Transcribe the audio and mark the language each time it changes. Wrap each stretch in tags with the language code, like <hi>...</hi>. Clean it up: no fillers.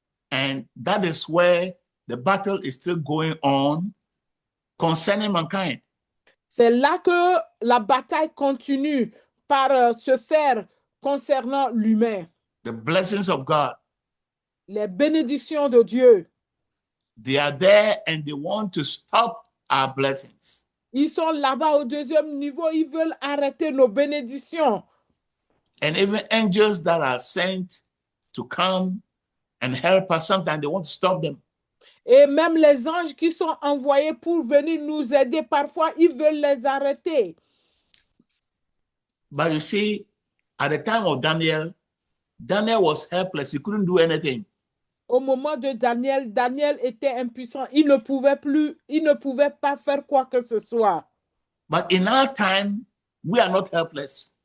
<en>And that is where the battle is still going on concerning mankind.</en> <fr>C'est là que la bataille continue par se faire concernant l'humain.</fr> <en>The blessings of God.</en> <fr>Les bénédictions de Dieu.</fr> <en>They are there and they want to stop our blessings.</en> <fr>Ils sont là-bas au deuxième niveau, ils veulent arrêter nos bénédictions.</fr> <en>And even angels that are sent to come and help us, sometimes they want to stop them.</en> <fr>Et même les anges qui sont envoyés pour venir nous aider, parfois, ils veulent les arrêter.</fr> <en>But you see, at the time of Daniel, Daniel was helpless. He couldn't do anything.</en> <fr>Au moment de Daniel, Daniel était impuissant. Il ne pouvait pas faire quoi que ce soit.</fr> <en>But in our time, we are not helpless.</en>